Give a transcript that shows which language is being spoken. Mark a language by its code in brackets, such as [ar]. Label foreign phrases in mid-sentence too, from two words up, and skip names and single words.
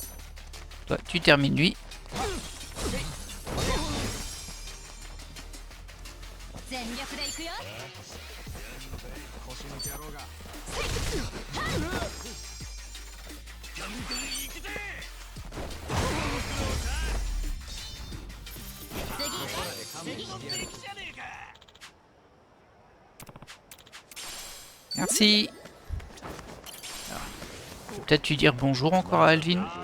[fr] Toi, tu termines lui. [ja] 全力で行くよ。腰抜け野郎が。 [fr] Merci. Alors, peut-être lui dire bonjour encore à Alvin.